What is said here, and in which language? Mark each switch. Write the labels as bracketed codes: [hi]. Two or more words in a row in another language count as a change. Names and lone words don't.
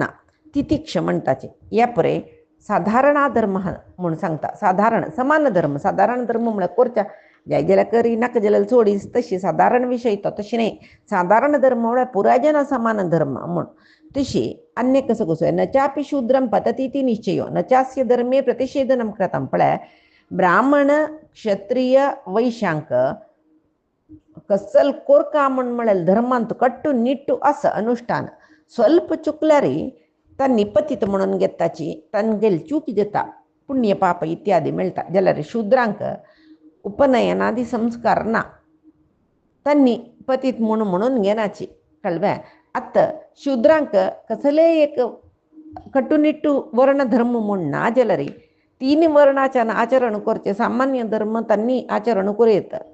[kok] तितिक्ष म्हणटाचे ह्या पळय साधारणा धर्म म्हूण सांगता समान धर्म साधारण धर्म म्हळ्यार करच्या जाय जाल्यार करी नाका जाल्यार सोडीस तशी साधारण विशय तो तशी न्ही साधारण धर्म म्हळ्यार पुरायजना समान धर्म म्हूण तशी अन्य कसं कसो [sa] न चापि शूद्रम पततीति निश्चयो न चास्य धर्मे प्रतिषेधनम कृतं [kok] पळय ब्राह्मण क्षत्रिय वैश्यांक कसल कोरका म्हळ्यार धर्मांत कट्टू निट्टू असं अनुष्ठान स्वल्प चुकल्यारी तांणी पतीत म्हणून घेताची तांगेली चूक जाता पुण्य पाप इत्यादी मेळटा जाल्यार शूद्रांक उपनयनादी संस्कार ना तांणी पतीत म्हणून घेनाची कळ्ळें आतां शूद्रांक कसले एक कट्टुनिट्टू वर्ण धर्म म्हूण ना जाल्यार 3 वर्णाच्यान आचरण करचे सामान्य धर्म तांणी आचरण करूं